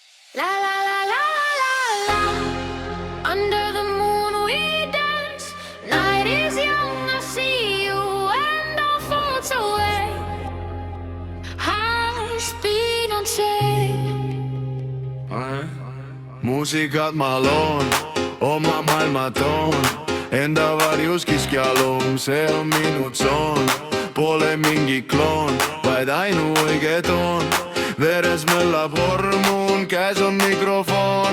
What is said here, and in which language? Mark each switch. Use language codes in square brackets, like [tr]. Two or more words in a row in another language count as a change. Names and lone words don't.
[en] La la la la la la. Under the moon we dance. Night is young, I see you and our thoughts away. High speed on chain. [et] Muusikat ma loon, oma maailma toon. Enda varjus kiskjalum, see on minu tsoon. Pole mingi kloon, vaid ainuõige toon. Veres möllab hormoon, käes on mikrofon.